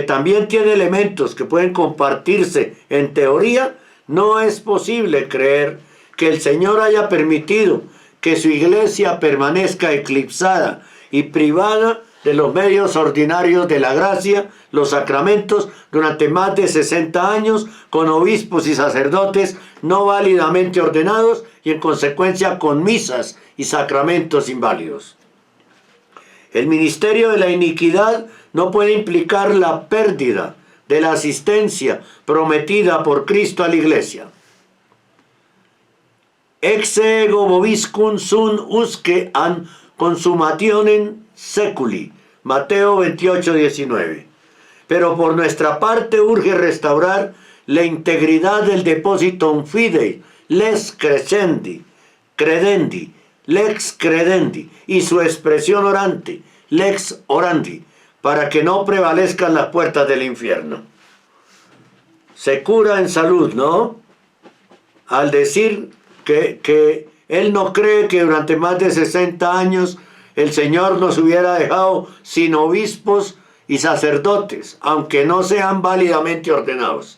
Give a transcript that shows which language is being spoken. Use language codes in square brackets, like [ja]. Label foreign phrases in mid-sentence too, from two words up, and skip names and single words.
[es] también tiene elementos que pueden compartirse en teoría, no es posible creer que el Señor haya permitido que su iglesia permanezca eclipsada y privada de los medios ordinarios de la gracia, los sacramentos, durante más de 60 años, con obispos y sacerdotes no válidamente ordenados y en consecuencia con misas y sacramentos inválidos. El ministerio de la iniquidad no puede implicar la pérdida de la asistencia prometida por Cristo a la Iglesia. [la] Ex ego vobiscum sunt usque an consumationem seculi. [es] Mateo 28:19. Pero por nuestra parte urge restaurar la integridad del [la] depositum fidei, les credendi, lex credendi, [es] y su expresión orante, [la] lex orandi, [es] para que no prevalezcan las puertas del infierno. Se cura en salud, ¿no? Al decir que él no cree que durante más de 60 años el Señor nos hubiera dejado sin obispos y sacerdotes, aunque no sean válidamente ordenados.